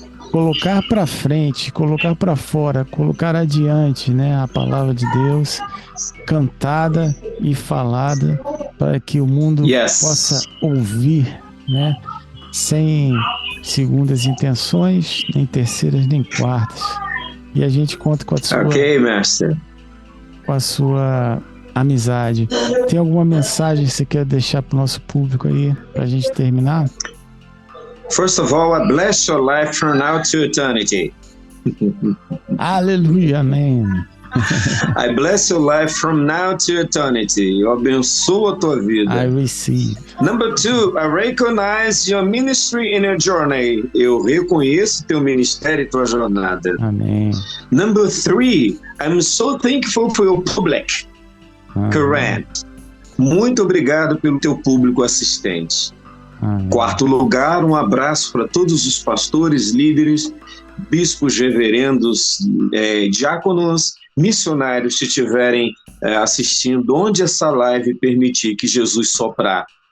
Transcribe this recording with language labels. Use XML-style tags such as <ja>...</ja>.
<pt>colocar para frente, colocar para fora, colocar adiante, né, a palavra de Deus cantada e falada para que o mundo possa ouvir, né, sem segundas intenções, nem terceiras, nem quartas. E a gente conta com a sua, mestre. Com a sua amizade. Tem alguma mensagem que você quer deixar para o nosso público aí, para a gente terminar?</pt> <en>First of all, I bless your life from now to eternity.</en> <pt>Aleluia, amém.</pt> <en>I bless your life from now to eternity.</en> <pt>Eu abençoo a tua vida.</pt> <en>I receive. Number 2, I recognize your ministry and your journey.</en> <pt>Eu reconheço teu ministério e tua jornada. Amém.</pt> <en>Number 3, I'm so thankful for your public. Correct.</en> <pt>Muito obrigado pelo teu público assistente. Amém. 4º lugar, um abraço para todos os pastores, líderes, bispos, reverendos, diáconos, missionários que estiverem assistindo, onde essa live permitir que Jesus soprar.</pt>